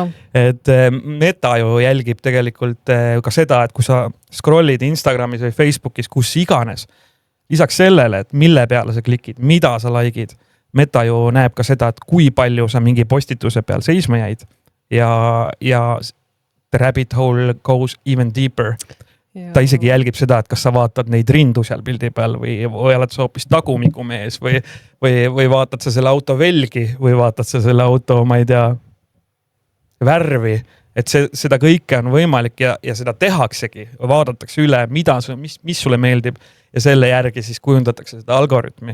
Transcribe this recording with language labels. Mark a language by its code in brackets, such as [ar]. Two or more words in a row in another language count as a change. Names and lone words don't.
[et] Et Meta ju jälgib tegelikult ka seda, et kui sa scrollid Instagramis või Facebookis, kus iganes, lisaks sellele, et mille peale sa klikid, mida sa likeid, Meta ju näeb ka seda, et kui palju sa mingi postituse peal seisma jäid ja [en] the rabbit hole goes even deeper. [et] Ta isegi jälgib seda, et kas sa vaatad neid rindu seal pildi peal või oled sa hoopis tagumiku mees või vaatad sa selle auto velgi või vaatad sa selle auto, ma ei tea, värvi. Et seda kõike on võimalik ja seda tehaksegi, vaadatakse üle, mis sulle meeldib ja selle järgi siis kujundatakse seda algoritmi.